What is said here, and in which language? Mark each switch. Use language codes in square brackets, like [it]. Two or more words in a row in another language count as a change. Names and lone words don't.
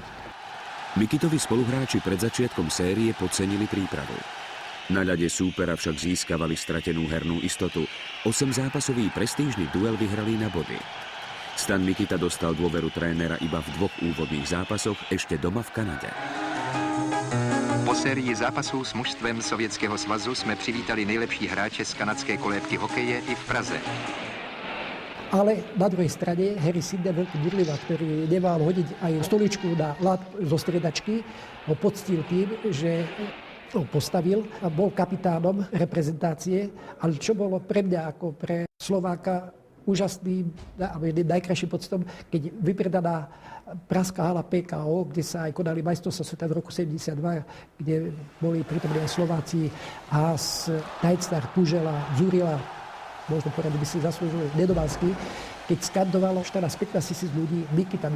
[sk] Mikitovi spoluhráči pred začiatkom série podcenili prípravu. Na ľade súpera však získavali stratenú hernú istotu. 8-zápasový prestížny duel vyhrali na body. Stan Mikita dostal dôveru trénera iba v 2 úvodných zápasoch ešte doma v Kanade. [cs] Po sérii zápasů s mužstvem Sovětského svazu jsme přivítali nejlepší hráče z kanadské kolébky hokeje i v Praze. [sk] Ale na druhej strane Harry Sinden, veľký burliva, ktorý nemal hodiť aj stoličku na ľad zo striedačky, ho poctil tým, že ho postavil a bol kapitánom reprezentácie. Ale čo bolo pre mňa ako pre Slováka úžasným a najkrajším pocitom, keď vypredaná pražská hala PKO, kde sa aj konali majstrovstvá sveta v roku 72, kde boli prítomní aj Slováci, Haas, Tajcnar, Tužela, Zurila, možno povedať, by si zaslúžil Nedomanský, keď skandovalo 14-15 tisíc ľudí Mikita.